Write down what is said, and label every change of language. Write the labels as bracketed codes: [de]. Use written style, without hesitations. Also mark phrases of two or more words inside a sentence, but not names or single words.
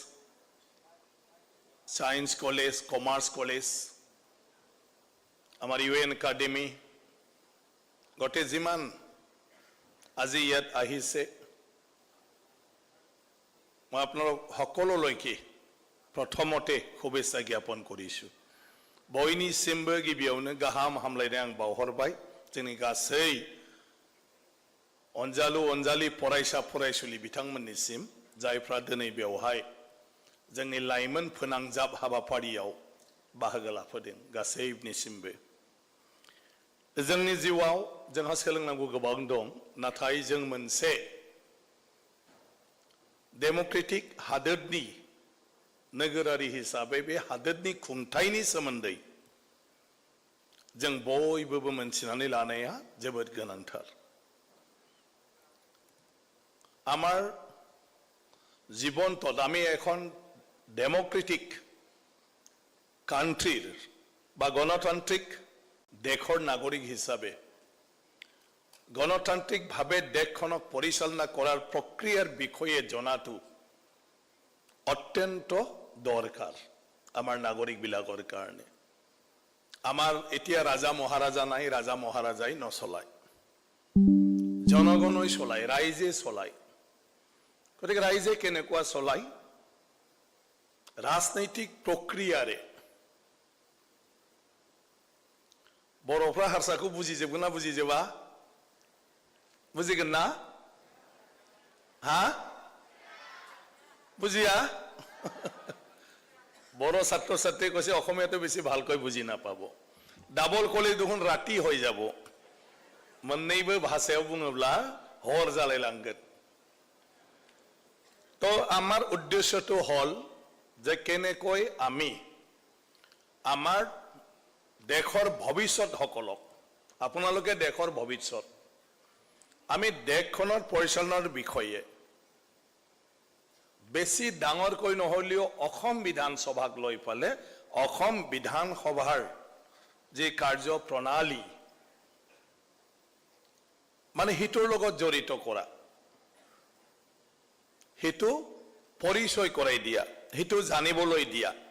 [as] সায়েন্স কলেজ কমাৰ্চ কলেজ আমাৰ UN একাডেমি গোটেই যিমান আজি ইয়াত আহিছে মই আপোনালোক সকলোলৈকে প্ৰথমতে শুভেচ্ছা জ্ঞাপন কৰিছো [brx] বয়নিसिमबो गिबियावनो गाहाम हामलायनाय आं बावहरबाय जोंनि गासै अनजालि फरायसा फरायसुलि बिथांमोननिसिम जायफ्रा दिनै बेवहाय जोंनि लाइमोन फोनांजाब हाबाफारियाव बाहागो लाफैदों गासैनिसिमबो जोंनि जिउआव जोंहा सोलोंनांगौ गोबां दं नाथाय जों मोनसे डेमोक्रेटिक हादोरनि नोगोरारि हिसाबै बे हादोरनि खुंथायनि सोमोन्दै जों बयबो मोनथिनानै लानाया जोबोद गोनांथार [as] আমাৰ জীৱনটোত আমি এখন [en] democratic country [as] বা গণতান্ত্ৰিক দেশৰ নাগৰিক হিচাপে গণতান্ত্ৰিকভাৱে দেশখনক পৰিচালনা কৰাৰ প্ৰক্ৰিয়াৰ বিষয়ে জনাটো অত্যন্ত দৰকাৰ আমাৰ নাগৰিকবিলাকৰ কাৰণে। আমাৰ এতিয়া ৰাজা মহাৰাজা নাই, ৰাজা মহাৰাজাই নচলায়, জনগণই চলায়, ৰাইজে চলায়। গতিকে ৰাইজে কেনেকুৱা চলায়? ৰাজনৈতিক প্ৰক্ৰিয়াৰে। [brx] বড়োफ्रा हारसाखौ बुजिजोबगोन ना बुजिजोबा? बुजिगोन ना? हा? [as] বুজিয়া? বড়ো ছাত্ৰ ছাত্ৰী কৈছে অসমীয়াটো বেছি ভালকৈ বুজি নাপাব। ডাবল কলে দেখোন ৰাতি হৈ যাব। [brx] मोननैबो भाषायाव बुङोब्ला हर जालायलांगोन। [as] তো আমাৰ উদ্দেশ্যটো হল যে কেনেকৈ আমি আমাৰ দেশৰ ভৱিষ্যতসকলক, আপোনালোকে দেশৰ ভৱিষ্যত, আমি দেশখনৰ পৰিচালনাৰ বিষয়ে বেছি ডাঙৰকৈ নহলেও অসম বিধানসভাক লৈ পালে অসম বিধানসভাৰ যে কাৰ্য প্ৰণালী মানে হিটোৰ লগত জড়িত কৰা, হিটো পৰিচয় কৰাই দিয়া, হিটো জানিবলৈ দিয়া।